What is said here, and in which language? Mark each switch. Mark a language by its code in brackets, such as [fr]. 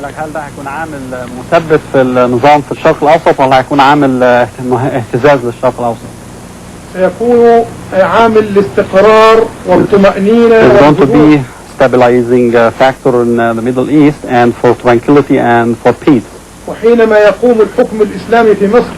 [ar] هل ده هيكون عامل مثبت في النظام في الشرق الأوسط ولا هيكون عامل اهتزاز للشرق الأوسط؟ سيكون عامل الاستقرار والطمأنينة. [en] It's going to be stabilizing factor in the Middle East and for tranquility and for peace. [ar] وحينما يقوم الحكم الإسلامي في مصر.